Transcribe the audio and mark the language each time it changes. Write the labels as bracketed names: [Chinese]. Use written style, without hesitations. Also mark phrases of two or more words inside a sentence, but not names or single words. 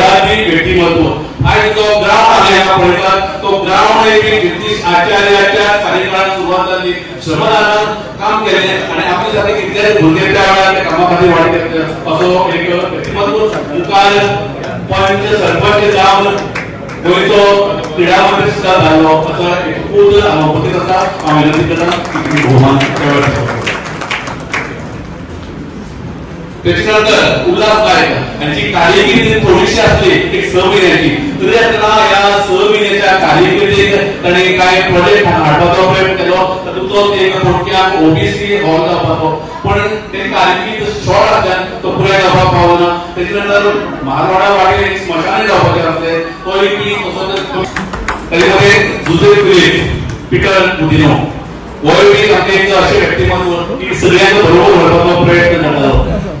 [Konkani] घरांतली व्यक्तिमत्व आयज जो ग्राउंड आसा पळयतात तो ग्राउंड एक जगदीश आचार्याच्या कार्यकाळांत सुरवात जाली श्रमदानान काम केलें आणि आपले सारके कितलेच भुरगे त्या वेळार त्या कामा खातीर वाडले असो एक व्यक्तिमत्व मुखार पंच सरपंच जावन गोंयचो क्रीडा मंत्री सुद्धा जालो असो एक पूत उपस्थित आसा हांव विनंती करता की तुमी भोवमान [Marathi] त्याच्यानंतर उल्हास नायक यांची कार्यकिर्दी थोडीशी असली एक 6 महिन्याची तरी असताना या 6 महिन्याच्या कार्यकिर्दीत [Konkani] ताणे काय प्रोजेक्ट हाडपाचो प्रयत्न केलो तातूंतलो एक थोडक्यात ओबीसी हॉल जावपाचो पण तेची कार्यकिर्द शॉर्ट आसल्यान तो पुराय जावपाक पावलो ना त्याच्यानंतर महालवाडा वाटेर एक स्मशानय जावपाचें आसलें तो एक तसो ताचे मध्ये जुझे पीटर बुदिनो हो एक आमचें अशें व्यक्तिमत्व की सगळ्यांक बरोबर व्हरपाचो प्रयत्न करतालो